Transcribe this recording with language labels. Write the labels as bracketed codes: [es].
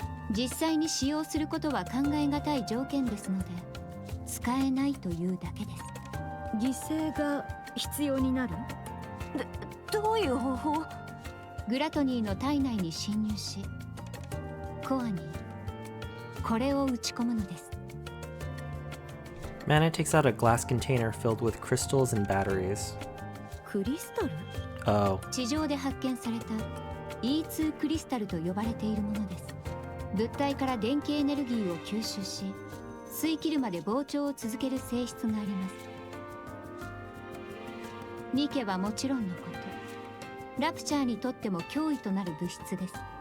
[ja] 実際に使用することは考えがたい条件ですので使えないというだけです。犠牲が必要になる？どういう方法？グラトニーの体内に侵入しコアにこれを打ち込むのです。 [en] Mana takes out a glass container filled with crystals and batteries. [ja] クリスタル？ Oh. 地上で発見された E2 クリスタルと呼ばれているものです。物体から電気エネルギーを吸収し吸い切るまで膨張を続ける性質があります。ニケはもちろんのことラプチャーにとっても脅威となる物質です。